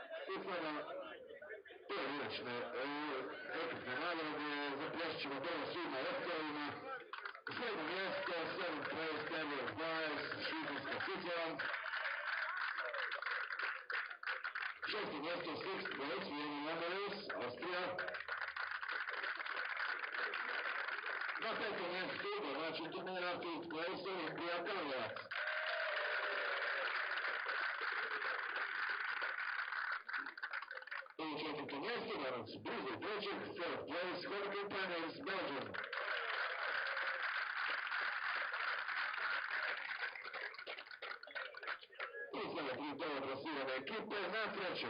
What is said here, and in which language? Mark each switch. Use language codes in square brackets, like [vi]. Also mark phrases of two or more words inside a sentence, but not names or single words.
[hr] I sada pojedinačne ekipne nagrade, zaplješćemo prvo svima ostalima. 7. mjesto, [en] 7th place, Tenerife Marlins, Švicarska, Switzerland. [hr] 6. [en] mjesto, 6th place, Marlins, [hr] Austrija. Na 5. mjestu, domaći turnira, [en] 5th place, Olimpija, Karlovac. [hr] I 4. mjesto, danas blizu 3. [en] 4th place, Confederation, Belgium. [hr] I sada 3 dobro plasirane ekipe na 3.